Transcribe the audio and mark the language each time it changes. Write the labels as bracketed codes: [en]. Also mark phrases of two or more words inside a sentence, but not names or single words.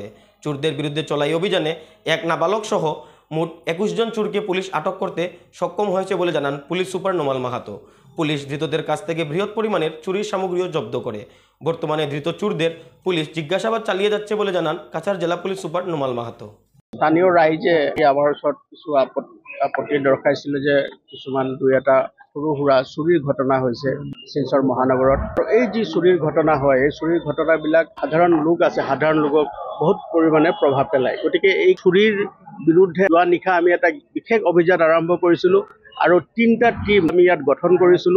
[bn] চোরদের বিরুদ্ধে চলা এই অভিযানে এক নাবালক সহ মোট 21 জন চোরকে পুলিশ আটক করতে সক্ষম হয়েছে বলে জানান পুলিশ সুপার নোমাল মাহাতো। পুলিশ ধৃতদের কাছ থেকে বৃহৎ পরিমাণের চুরির সামগ্রীও জব্দ করে। বর্তমানে ধৃত চোরদের পুলিশ জিজ্ঞাসাবাদ চালিয়ে যাচ্ছে বলে জানান কাছাড় জেলা পুলিশ সুপার নোমাল মাহাতো। [as] স্থানীয় ৰাইজে আমাৰ ওচৰত কিছু আপত্তি দৰ্শাইছিল যে কিছুমান দুই এটা সৰু সুৰা চুৰিৰ ঘটনা হৈছে শিলচৰ মহানগৰত। এই যি চুৰিৰ ঘটনা হয়, এই চুৰিৰ ঘটনাবিলাক সাধাৰণ লোক আছে, সাধাৰণ লোকক বহুত পৰিমাণে প্ৰভাৱ পেলায়। গতিকে এই চুৰিৰ বিৰুদ্ধে যোৱা নিশা আমি এটা বিশেষ অভিযান আৰম্ভ কৰিছিলোঁ আৰু 3টা টিম আমি ইয়াত গঠন কৰিছিলোঁ।